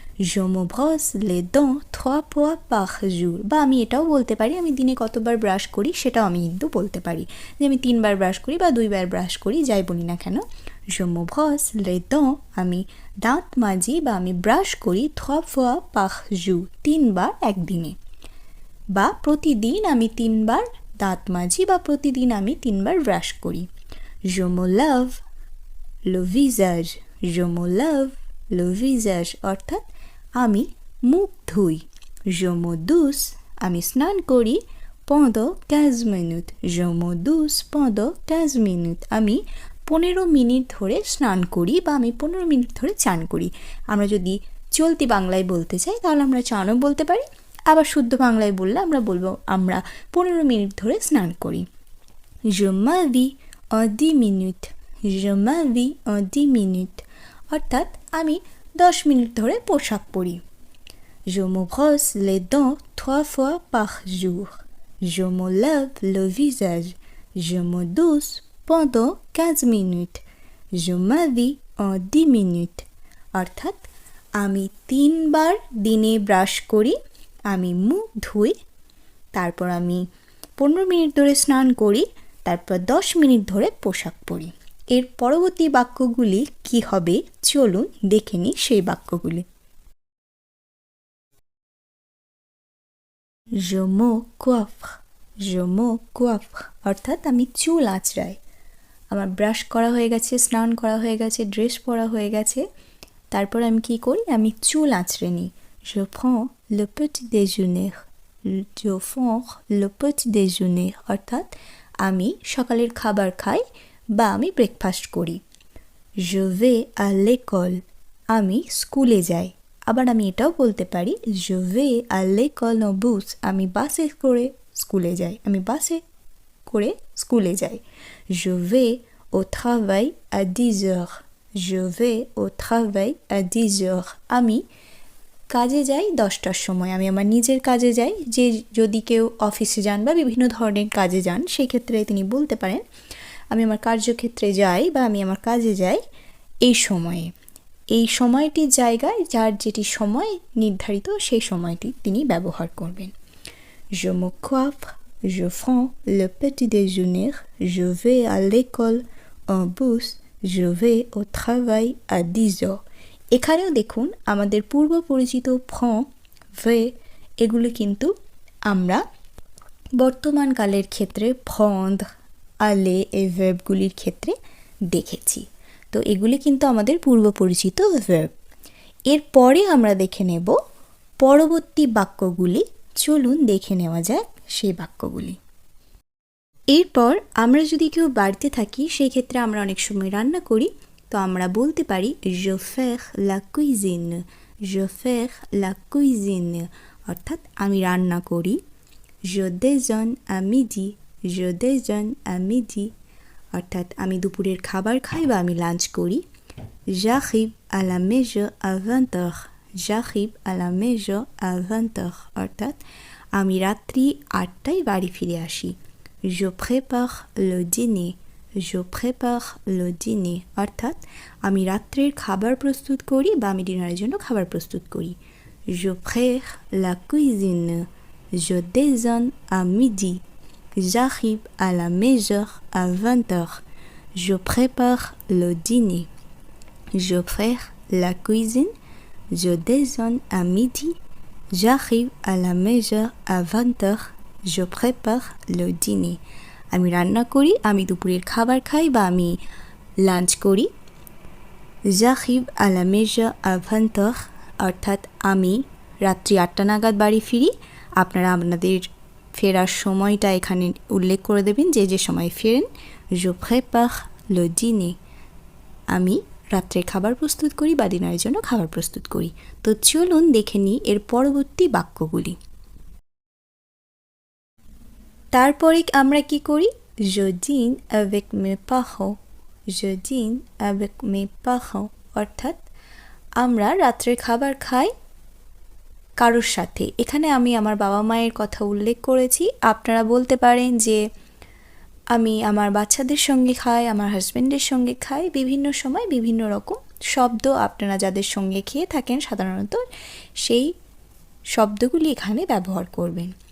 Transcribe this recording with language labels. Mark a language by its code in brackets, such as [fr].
[fr] Je me brosse les dents 3 fois par jour, [bn] বা আমি এটাও বলতে পারি আমি দিনে কতবার ব্রাশ করি সেটাও আমি কিন্তু বলতে পারি, যে আমি 3বার ব্রাশ করি বা 2বার ব্রাশ করি, যাই বলি না কেন। [fr] Je me brosse les dents, [bn] আমি দাঁত মাজি বা আমি ব্রাশ করি [fr] 3 fois par jour, [bn] 3বার একদিনে, বা প্রতিদিন আমি 3বার দাঁত মাজি বা প্রতিদিন আমি 3বার ব্রাশ করি। [fr] Je me lave le visage. Je me lave le visage [bn] অর্থাৎ আমি মুখ ধুই। [fr] Je me douche, [bn] আমি স্নান করি [fr] pendant 15 minutes. Je me douche pendant 15 minutes, [bn] আমি 15 মিনিট ধরে স্নান করি বা আমি 15 মিনিট ধরে চান করি। আমরা যদি চলতি বাংলায় বলতে চাই তাহলে আমরা চানও বলতে পারি, আবার শুদ্ধ বাংলায় বললে আমরা বলবো আমরা 15 মিনিট ধরে স্নান করি। [fr] Je m'habille en 10 minutes. Je m'habille en 10 minutes [bn] অর্থাৎ আমি 10 মিনিট ধরে পোশাক পরি। [fr] Je me brosse les dents 3 fois par jour. Je me lave le visage. Je me douche pendant 15 minutes. Je m'habille en 10 minutes. [bn] অর্থাৎ আমি 3 বার দিনে brush করি, আমি মুখ ধুই, তারপর আমি 15 মিনিট ধরে স্নান করি, তারপর 10 মিনিট ধরে পোশাক পরি। এর পরবর্তী বাক্যগুলি কি হবে চলুন দেখে নিই সেই বাক্যগুলি। [fr] Je me coiffe. Je me coiffe. [bn] অর্থাৎ আমি চুল আঁচড়াই। আমার ব্রাশ করা হয়ে গেছে, স্নান করা হয়ে গেছে, ড্রেস পরা হয়ে গেছে, তারপর আমি কি করি, আমি চুল আঁচড়ে নিই। [fr] Je prends le petit déjeuner. Je prends le petit déjeuner. [bn] অর্থাৎ আমি সকালের খাবার খাই বা আমি ব্রেকফাস্ট করি। [fr] Je vais à l'école. [bn] আমি স্কুলে যাই। আবার আমি এটাও বলতে পারি [fr] je vais à l'école en bus. [bn] আমি বাসে করে স্কুলে যাই, আমি বাসে করে স্কুলে যাই। [fr] Je vais au travail à 10 heures. Je vais au travail à 10 heures. [bn] আমি কাজে যাই 10টার সময়, আমি আমার নিজের কাজে যাই। যে যদি কেউ অফিসে যান বা বিভিন্ন ধরনের কাজে যান সেই ক্ষেত্রে তিনি বলতে পারেন আমি আমার কার্যক্ষেত্রে যাই বা আমি আমার কাজে যাই এই সময়ে। এই সময়টির জায়গায় যার যেটি সময় নির্ধারিত সেই সময়টি তিনি ব্যবহার করবেন। [fr] Je me coiffe, je prends le petit déjeuner, je vais à l'école en bus, je vais au travail à 10 heures. [bn] এখানেও দেখুন আমাদের পূর্ব পরিচিত prend, vais এগুলো কিন্তু আমরা বর্তমানকালের ক্ষেত্রে prendre, aller এই ভার্বগুলির ক্ষেত্রে দেখেছি। তো এগুলি কিন্তু আমাদের পূর্ব পরিচিত ভার্ব। এরপরে আমরা দেখে নেব পরবর্তী বাক্যগুলি। চলুন দেখে নেওয়া যাক সেই বাক্যগুলি। এরপর আমরা যদি কেউ বাড়িতে থাকি সেই ক্ষেত্রে আমরা অনেক সময় রান্না করি, তো আমরা বলতে পারি [fr] je fais la cuisine. Je fais la cuisine. [bn] অর্থাৎ আমি রান্না করি। [fr] je déjeune à midi. Je déjeune à midi. [bn] অর্থাৎ আমি দুপুরের খাবার খাই বা আমি লাঞ্চ করি। [fr] j'arrive à la maison à 20 heures. j'arrive à la maison à 20 heures. [bn] অর্থাৎ আমি রাত্রি 8টায় বাড়ি ফিরে আসি। [fr] je prépare le dîner. je prépare le dîner. [bn] অর্থাৎ আমি রাত্রের খাবার প্রস্তুত করি বা আমি ডিনারের জন্য খাবার প্রস্তুত করি। [fr] je prépare la cuisine. je déjeune à midi. J'arrive à la maison à 20 heures. Je prépare le dîner. Je prépare la cuisine. Je déjeune à midi. J'arrive à la maison à 20 heures. Je prépare le dîner. [bn] আমি রান্না করি, আমি দুপুরের খাবার খাই বা আমি লাঞ্চ করি। [fr] J'arrive à la maison à 20 heures. [bn] অর্থাৎ আমি রাত্রি 8টা নাগাদ বাড়ি ফিরি। আপনারা আপনাদের ফেরার সময়টা এখানে উল্লেখ করে দেবেন যে যে সময় ফেরেন। [fr] je prépare le dîner. [bn] আমি রাত্রের খাবার প্রস্তুত করি বা ডিনারের জন্য খাবার প্রস্তুত করি। তো চলুন দেখে নিই এর পরবর্তী বাক্যগুলি। তারপরে আমরা কি করি, [fr] je dîne avec mes parents. je dîne avec mes parents. [bn] অর্থাৎ আমরা রাত্রের খাবার খাই কারোর সাথে। এখানে আমি আমার বাবা মায়ের কথা উল্লেখ করেছি। আপনারা বলতে পারেন যে আমি আমার বাচ্চাদের সঙ্গে খাই, আমার হাজব্যান্ডের সঙ্গে খাই। বিভিন্ন সময় বিভিন্ন রকম শব্দ আপনারা যাদের সঙ্গে খেয়ে থাকেন সাধারণত সেই শব্দগুলি এখানে ব্যবহার করবেন।